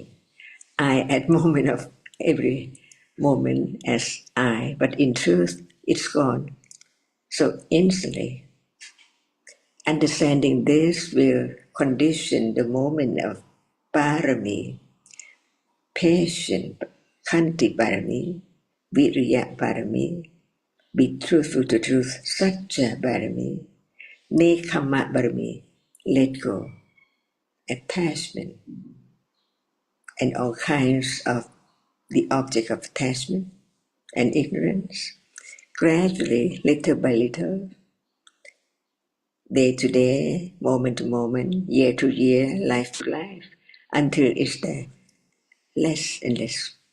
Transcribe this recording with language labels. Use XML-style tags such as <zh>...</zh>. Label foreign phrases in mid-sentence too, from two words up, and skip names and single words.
<en>I at moment of every moment as I, but in truth, it's gone. So instantly, understanding this will condition the moment of parami, patience,</en> <pi>khanti parami, virya parami,</pi> <en>be truthful to truth,</en> <pi>satya parami, nekhamma parami,</pi> <en>let go, attachment, and all kinds of the object of attachment and ignorance. Gradually, little by little, day to day, moment to moment, year to year, life to life, until it's there less and less.</en>